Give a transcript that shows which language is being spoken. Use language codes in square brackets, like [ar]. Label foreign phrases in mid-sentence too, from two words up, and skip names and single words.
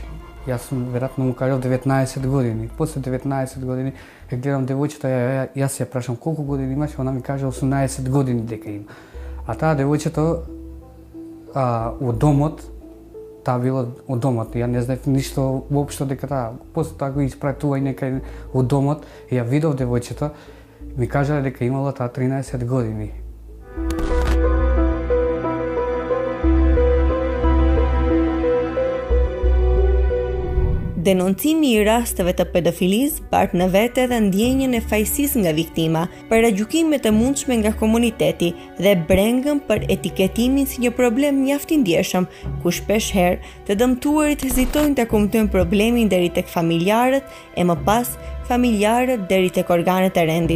[mk] Јас сум веројатно му кажал 19 години. После 19 години ја гледам девојчето, јас ја прашам колку години имаш, она ми кажа 18 години дека има. А таа девојчето од домот, таа била од домот, ја не знаев ништо воопшто дека таа. После тоа го испратува и некај од домот, и ја видов девојчето, ми кажа дека имала таа 13 години. [sq] Denoncimi i rasteve të pedofilisë bart në vete edhe ndjenjën e fajësisë nga viktima, paragjykimet e mundshme nga komuniteti dhe brengën për etiketimin si një problem mjaft i ndjeshëm, ku shpesh herë të dëmtuarit hezitojnë të komentojnë problemin deri tek familjarët e më pas familjarët deri tek organet e rendit.